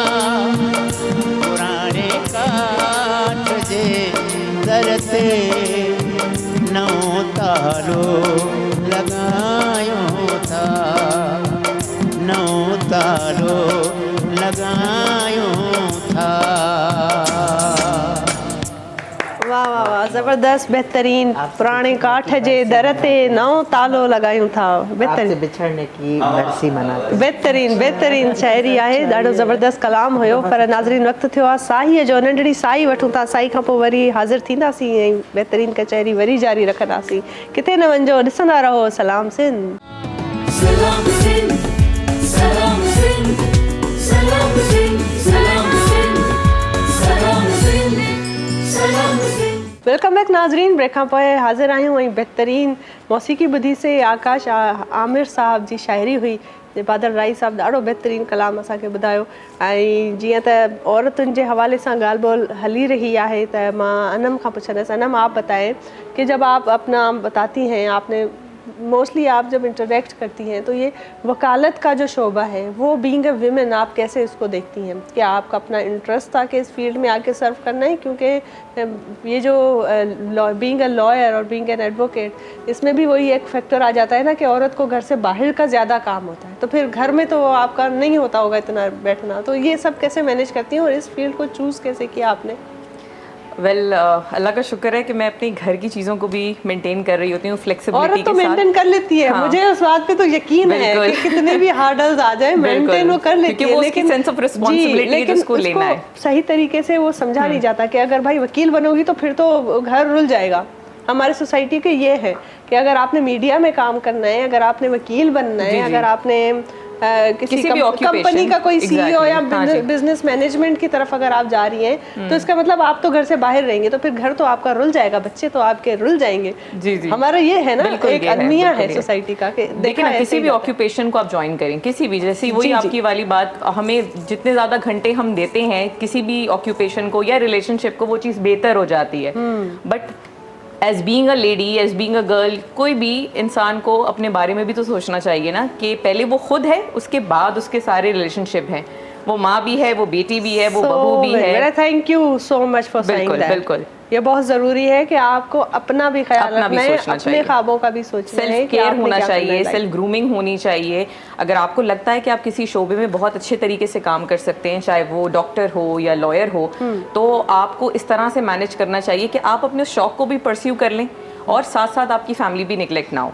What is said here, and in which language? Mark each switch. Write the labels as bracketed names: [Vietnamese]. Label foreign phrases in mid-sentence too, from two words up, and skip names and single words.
[Sindhi] पुराणे काठ जे दर ते नओं तालो लॻायूं था नओं तालो लॻायूं था वाह वाह वाह ज़बरदस्त बहतरीन पुराणे काठ जे दर ते नओं तालो लॻायूं था [Urdu] آپ سے بچھڑنے کی برسی مناتے [Sindhi] बहितरीन बहितरीन शाइरी आहे ॾाढो ज़बरदस्त कलाम हुयो पर नाज़रीन वक़्तु थियो आहे साईअ जो नंढड़ी साई वठूं था साई खां पोइ वरी हाज़िर थींदासीं ऐं बहितरीन कचहरी वरी जारी रखंदासीं किथे न वञिजो ॾिसंदा रहो सलाम सिंध सलाम सिंध सलाम सिंध सलाम सिंध सलाम सिंध सलाम सिंध सलाम सिंध [English] welcome back [Sindhi] नाज़रीन ब्रेक खां पोइ हाज़िर आहियूं ऐं बहितरीन मौसीक़ी ॿुधी से आकाश आमिर साहब जी शाइरी हुई बादल राई साहब ॾाढो बहितरीन कलाम असांखे ॿुधायो ऐं जीअं त औरतुनि जे हवाले सां ॻाल्हि ॿोल हली रही आहे त मां अनम खां पुछंदसि [Urdu] انعم آپ بتائیں کہ جب آپ اپنا بتاتی ہیں آپ نے موسٹلی آپ جب انٹریکٹ کرتی ہیں تو یہ وکالت کا جو شعبہ ہے وہ [English] being a woman [Urdu] آپ کیسے اس کو دیکھتی ہیں کیا آپ کا اپنا انٹرسٹ تھا کہ اس فیلڈ میں آ کے سرو کرنا ہے کیونکہ یہ جو [English] being a lawyer [Urdu] اور [English] being an advocate [Urdu] اس میں بھی وہی ایک فیکٹر آ جاتا ہے نا کہ عورت کو گھر سے باہر کا زیادہ کام ہوتا ہے تو پھر گھر میں تو آپ کا نہیں ہوتا ہوگا اتنا بیٹھنا تو یہ سب کیسے مینیج کرتی ہیں اور اس فیلڈ کو چوز کیسے کیا آپ نے ویل اللہ کا شکر ہے کہ میں اپنی گھر کی چیزوں کو بھی مینٹین کر رہی ہوتی ہوں فلیکسیبلٹی عورت تو کے ساتھ. مینٹین کر لیتی ہے, हाँ। مجھے اس بات پہ تو یقین ہے बिल्कुल। کہ کتنے بھی ہرڈلز آ جائے مینٹین وہ کر لیتی क्योंकि है, وہ اس کی [English] sense of responsibility [Urdu] ہے लेकिन جس کو لینا ہے. اس کو صحیح طریقے سے وہ سمجھا نہیں جاتا کہ اگر بھائی وکیل بنو گی تو پھر تو گھر رل جائے گا. ہماری سوسائٹی کے یہ ہے کہ اگر آپ نے میڈیا میں کام کرنا ہے، اگر آپ نے وکیل بننا ہے، اگر آپ نے کسی किसी भी occupation, کمپنی کا کوئی سی ای او [English] exactly, [Urdu] या ہاں جی. [English] business management [Urdu] کی طرف اگر آپ جا رہی ہیں تو اس کا مطلب آپ تو گھر سے باہر رہیں گے، تو پھر گھر تو آپ کا رل جائے گا، بچے تو آپ کے رل جائیں گے. جی جی, ہمارا یہ ہے نا, बिल्कुल एक یہ ہے, المیہ ہے بالکل یہ. سوسائٹی کا کہ دیکھیے نا، کسی بھی آکیوپیشن کو آپ جوائن کریں، کسی بھی، جیسے وہی جی، جی. آپ کی والی بات، ہمیں جتنے زیادہ گھنٹے ہم دیتے ہیں کسی بھی آکیوپیشن کو یا ریلیشن شپ کو، وہ چیز بہتر ہو جاتی ہے. [English] But as being a lady, as being a girl, [Urdu] کوئی بھی انسان کو اپنے بارے میں بھی تو سوچنا چاہیے نا کہ پہلے وہ خود ہے، اس کے بعد اس کے سارے ریلیشن شپ ہیں. وہ ماں بھی ہے، وہ بیٹی بھی ہے، وہ بہو بھی ہے. [English] Thank you so much for saying [Urdu] बिल्कुल [English] दैट। [Urdu] बिल्कुल, یہ بہت ضروری ہے کہ آپ کو اپنا بھی خیال اپنا بھی رکھنا ہے, सोचना अपने चाहिए। خوابوں کا بھی سوچنا ہے [English] सेल्फ [Urdu] कि [English] केयर [Urdu] आपने होना کیا کرنا चाहिए, है [English] self grooming [Urdu] ہونی چاہیے۔ اگر آپ کو لگتا ہے کہ آپ کسی شعبے میں بہت اچھے طریقے سے کام کر سکتے ہیں، چاہے وہ ڈاکٹر ہو یا لائر ہو، تو آپ کو اس طرح سے مینیج کرنا چاہیے کہ آپ اپنے شوق کو بھی پرسیو کر لیں اور ساتھ ساتھ آپ کی فیملی بھی نگلیکٹ نہ ہو.